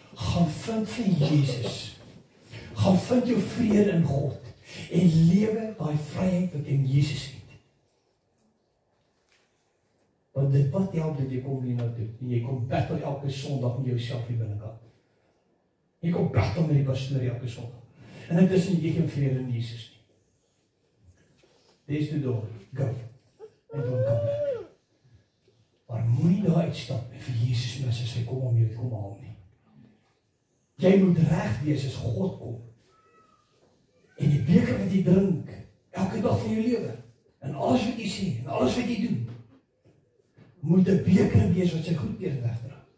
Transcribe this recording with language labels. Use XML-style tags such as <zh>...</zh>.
<af>Gaan vind vir Jesus. Gaan vind jou vrede in God en lewe daai vryheid wat in Jesus het. Want dit wat help dat jy kom hier nou toe, en jy kom battle elke Sondag met jouself hier binnekant. Jy kom battle met die pastoor elke Sondag. En dit is nie jy geen vrede in Jesus nie.</af> <en>There's the door, go, and don't come back.</en> <af>Maar moenie daar uitstap en vir Jesus mis as hy kom om jou te kom haal nie. Jy moet reg wees as God kom. En die beker wat jy drink, elke dag van jou lewe, en alles wat jy sê, en alles wat jy doen, moet 'n beker wees wat sy goedkeur wegdra.</af>